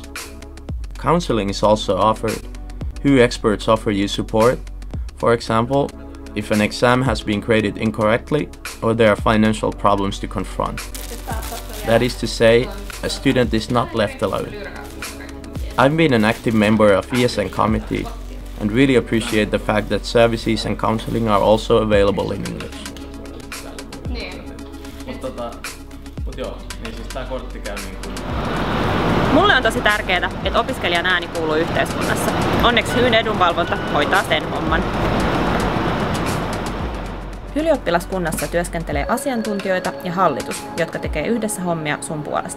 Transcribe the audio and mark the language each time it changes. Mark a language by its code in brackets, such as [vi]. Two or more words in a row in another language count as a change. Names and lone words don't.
[en] Counseling is also offered. Hyy experts offer you support, for example, if an exam has been graded incorrectly or there are financial problems to confront. That is to say, a student is not left alone. I've been an active member of ESN committee and really appreciate the fact that services and counseling are also available in English. [fi] Mulle on tosi tärkeää, että opiskelijan ääni kuuluu yhteiskunnassa. Onneksi Hyyn edunvalvonta hoitaa sen homman. Ylioppilaskunnassa työskentelee asiantuntijoita ja hallitus, jotka tekee yhdessä hommia sun puolesta.